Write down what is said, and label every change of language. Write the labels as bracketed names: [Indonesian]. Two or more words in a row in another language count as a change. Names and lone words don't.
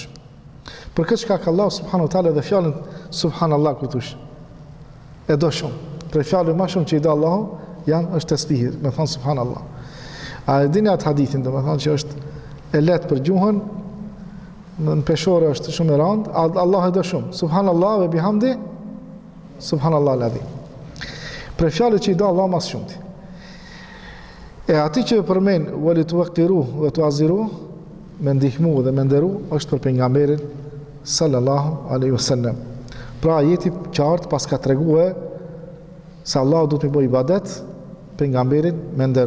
[Albanian] Për këtë shkak Allah [Arabic] سبحانه وتعالى [Albanian] dhe fjalën subhanallah kur thush. E do shumë. Për fjalën më shumë që i do Allahu është tesbihi, me thon subhanallah. A e dini atë hadithin, do të thonë që është e lehtë për gjuhën, në peshore është shumë e rëndë, Allah e do shumë. [Arabic] سبحان الله وبحمده، سبحان الله العظيم. [Albanian] Për fjalët që i do Allah mas shumëti. E ati që përmen [Arabic] ولي توقروا وتعزروا, [Albanian] me ndihmu dhe me nderu, është për pejgamberin [Arabic] صلى الله عليه وسلم. [Albanian] Pra ajeti qartë pas ka treguar se Allah do të bëjë ibadet, pejgamberin me nderu.